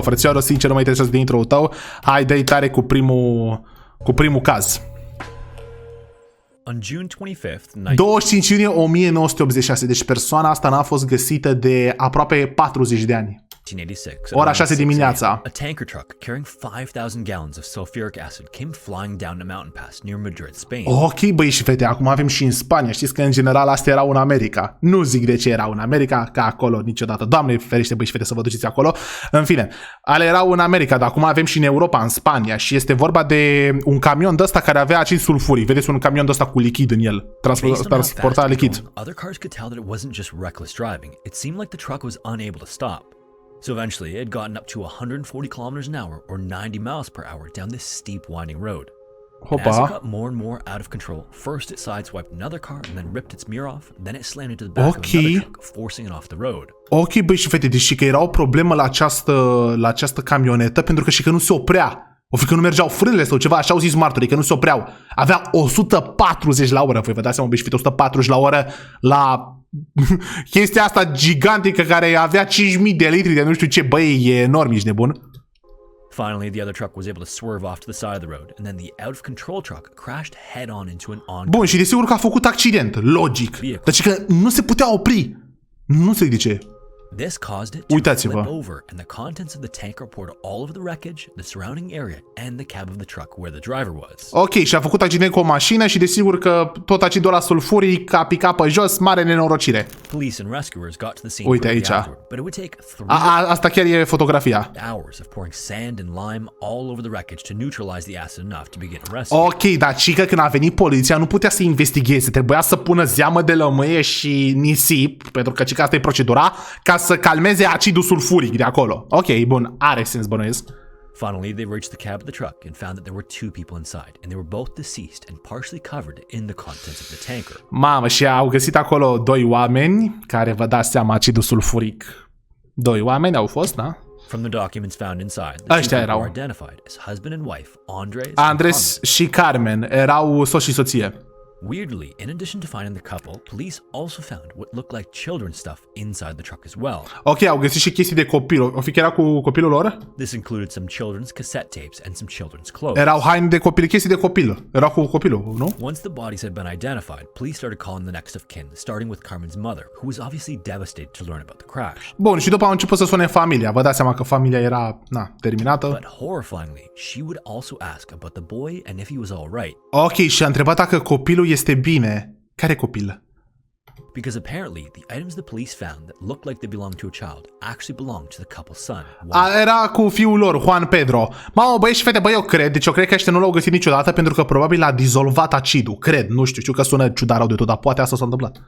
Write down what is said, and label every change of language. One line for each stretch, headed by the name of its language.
Romanian: Frățioară, sincer, nu mă interesează de intro-ul tău. Hai, dă-i tare cu primul caz.
English: On June 25th,
Romanian: 25 iunie 1986, deci persoana asta n-a fost găsită de aproape 40 de ani.
English: 1986,
Romanian: ora 6 dimineața.
English: A tanker truck carrying 5,000 gallons of sulfuric acid came flying down a mountain pass near Madrid, Spain.
Romanian: Ok, băi și fete, acum avem și în Spania. Știți că în general astea erau în America. Nu zic de ce erau în America, ca acolo niciodată. Doamne ferește, băi și fete, să vă duceți acolo. În fine, ale erau în America, dar acum avem și în Europa, în Spania. Și este vorba de un camion de ăsta care avea acid sulfuric. Vedeți, un camion de ăsta cu lichid în el. Transporta lichid.
English: Other cars could tell that it wasn't just reckless driving. It seemed like the truck was unable to stop. So eventually, it had gotten up to 140 kilometers an hour or 90 miles per hour down this steep, winding road. And as it got more and more out of control, first it sideswiped another car and then ripped its mirror off, and then it slammed into the back of another truck, forcing it off the road.
Romanian: Ok, băi și fete, deci că era o problemă la această camionetă, pentru că și că nu se oprea. O fi că nu mergeau frânele sau ceva, așa au zis martorii, că nu se opreau. Avea 140 la oră, voi vă dați seama, băi și fete, 140 la oră la chestia asta gigantică care avea 5.000 de litri de nu știu ce, băi, e enorm, ești nebun.
English: Finally, the other truck was able to swerve off to the side of the road, and then the out-of-control truck crashed head-on into an oncoming.
Romanian: Bun, și desigur că a făcut accident, logic. Deci că nu se putea opri. Nu știu de ce.
English: This caused it to flip over, and the contents of the tanker poured all over the wreckage, the surrounding area, and the cab of the truck where the driver was. Ok,
Romanian: și a făcut accident cu o mașină și desigur că tot acidul ăla sulfuric a picat pe jos, mare nenorocire.
English: Police and rescuers got to the scene.
Romanian: Uite aici.
English: But it would take
Romanian: asta chiar e fotografia.
English: Hours of pouring sand and lime all over the wreckage to neutralize the acid enough to begin a rescue.
Romanian: Ok, dar cică când a venit poliția nu putea să investigheze, trebuia să pună zeamă de lămâie și nisip, pentru că cică asta e procedura, ca să calmeze acidul sulfuric de acolo. Ok, bun, are sens, bănuiesc.
English: Finally, they reached the cab of the truck and found that there were 2 people inside, and they were both deceased and partially covered in the contents of the tanker.
Romanian: Mamă, și au găsit acolo 2 oameni care, vă dați seama, acidul sulfuric. 2 oameni au fost, da?
English: From the documents found inside, the two were identified as husband and wife,
Romanian: Andres și Carmen, erau soț și soție.
English: Weirdly, in addition to finding the couple, police also found what looked like children's stuff inside the truck as well.
Romanian: Ok, au găsit și chestii de copil. O fi că era cu copilul lor?
English: This included some children's cassette tapes and some children's clothes.
Romanian: Erau haine de copil, chestii de copil. Erau cu copilul, nu?
English: Once the bodies had been identified, police started calling the next of kin, starting with Carmen's mother, who was obviously devastated to learn about the crash.
Romanian: Bun, și după au început să sune familia. Vă dați seama că familia era, terminată.
English: But horrifyingly, she would also ask about the boy and if he was all right.
Romanian: Ok, și a întrebat dacă copilul este bine. Care copil?
English: because apparently the items the police found that looked like they belonged to a child actually belonged to the couple's son.
Romanian: Era cu fiul lor, Juan Pedro. Mamă, băieți și fete, băi, eu cred că ăștia nu l-au găsit niciodată pentru că probabil a dizolvat acidul. Cred, nu știu că sună ciudat rău de tot, dar poate asta s-a întâmplat.